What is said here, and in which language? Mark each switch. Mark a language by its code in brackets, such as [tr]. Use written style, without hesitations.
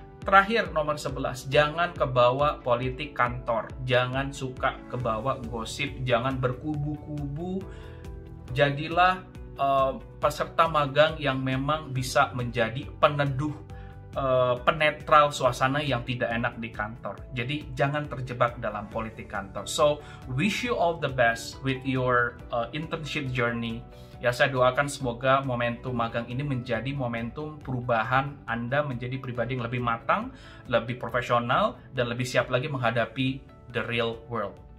[id] Terakhir, nomor 11, jangan kebawa politik kantor. Jangan suka kebawa gosip, jangan berkubu-kubu. Jadilah peserta magang yang memang bisa menjadi peneduh, penetral suasana yang tidak enak di kantor. Jadi jangan terjebak dalam politik kantor. [en] So, wish you all the best with your internship journey. [id] Ya, saya doakan semoga momentum magang ini menjadi momentum perubahan Anda menjadi pribadi yang lebih matang, lebih profesional, dan lebih siap lagi menghadapi [en] the real world.